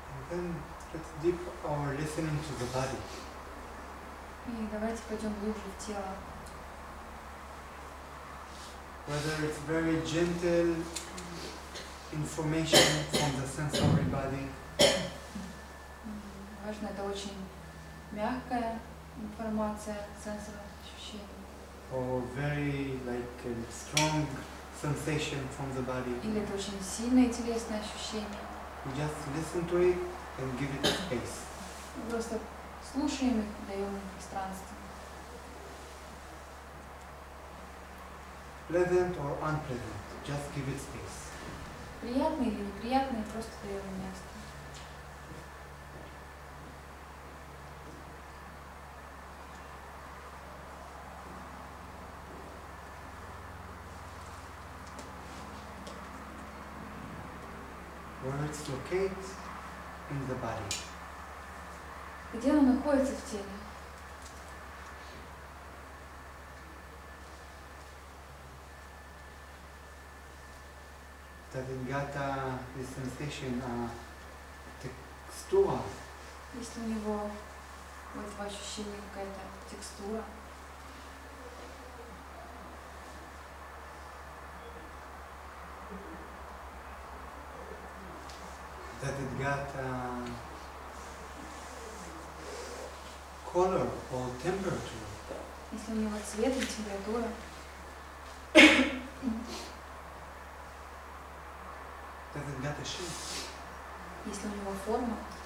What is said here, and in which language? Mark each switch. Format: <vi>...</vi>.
<en>Then let's deep our listening to the body.</en> <ru>И давайте пойдем глубже в тело.</ru> <en>Whether it's very gentle information from the sensory body,</en> <ru>Важно, это очень мягкая информация сенсорных ощущений.</ru> <en>or very strong sensation from the body.</en> <ru>Или это очень сильное телесное ощущение.</ru> <en>We just listen to it and give it space.</en> <ru>Мы просто слушаем их, даем им пространство.</ru> <en>Pleasant or unpleasant, just give it space.</en> <ru>Приятные или неприятные, просто даем им место.</ru> <en>Where it's located in the body.</en> <ru>Где оно находится в теле?</ru> <en>Does it got the sensation, textura?</en> <ru>Если у него у этого ощущения какая-то текстура,</ru> <en>Does it got color or temperature?</en> <ru>если у него цвет и температура,</ru> <en>Does it got a shape?</en> <ru>если у него форма,</ru>